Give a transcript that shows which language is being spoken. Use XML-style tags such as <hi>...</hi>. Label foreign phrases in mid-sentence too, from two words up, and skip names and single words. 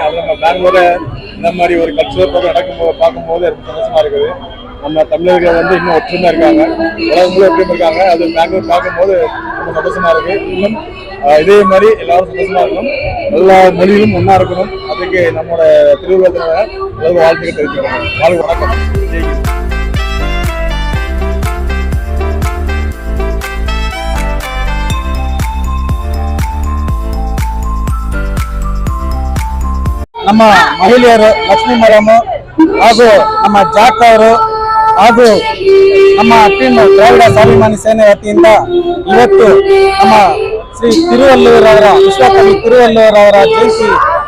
<ta>அது நம்ம பெங்களூர்ல இந்த மாதிரி ஒரு</ta> <en>cultural program</en> <ta>நடக்கும்போது பார்க்கும்போது ரொம்ப சந்தோஷமா இருக்குது. நம்ம தமிழர்கள் இன்னும் ஒற்றுமையா இருக்காங்க, உலகம் முழு ஒற்றுமை இருக்காங்க. அது பெங்களூர் பார்க்கும்போது ரொம்ப சந்தோஷமா இருக்கு. இன்னும் இதே மாதிரி எல்லாரும் சந்தோஷமா இருக்கணும், எல்லா மொழியிலும் ஒன்னா இருக்கணும். அதுக்கு நம்மளோட திருவள்ளுவர் வாழ்த்துக்கள் தெரிவிக்கிறோம். வணக்கம்.</ta> <kn>ನಮ್ಮ ಮಹಿಳೆಯರು ಲಕ್ಷ್ಮೀ ಮೇಡಮ್ ಹಾಗೂ ನಮ್ಮ ಜಾಕ್ ಅವರು ಹಾಗೂ ನಮ್ಮ ಟೀಮ್ ದ್ರಾವಿಡ ಸ್ವಾಭಿಮಾನಿ ಸೇನೆ ವತಿಯಿಂದ ಇವತ್ತು ನಮ್ಮ ಶ್ರೀ ತಿರುವಲ್ಲೂರವರ ವಿಶ್ವಕವಿ ತಿರುವಲ್ಲೂರವರ ಜಯಂತಿ</kn>